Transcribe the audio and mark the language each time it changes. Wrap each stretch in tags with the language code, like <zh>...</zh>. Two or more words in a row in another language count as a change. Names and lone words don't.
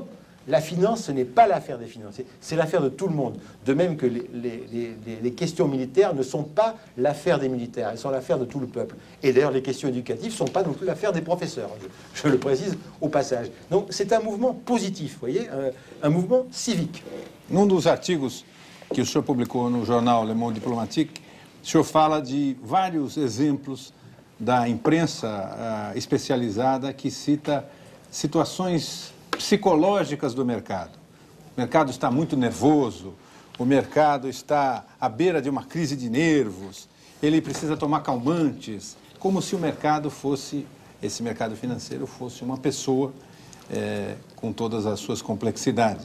<fr>La finance, ce n'est pas l'affaire des financiers, c'est l'affaire de tout le monde. De même que les questions militaires ne sont pas l'affaire des militaires, elles sont l'affaire de tout le peuple. Et d'ailleurs, les questions éducatives ne sont pas non plus l'affaire des professeurs, je le précise au passage. Donc c'est un mouvement positif, vous voyez, un mouvement civique.</fr> <pt>Num dos artigos que o senhor publicou no jornal Le Monde Diplomatique, o senhor fala de vários exemplos da imprensa especializada que cita situações psicológicas do mercado. O mercado está muito nervoso, o mercado está à beira de uma crise de nervos, ele precisa tomar calmantes, como se o mercado fosse, esse mercado financeiro fosse uma pessoa com todas as suas complexidades.</pt>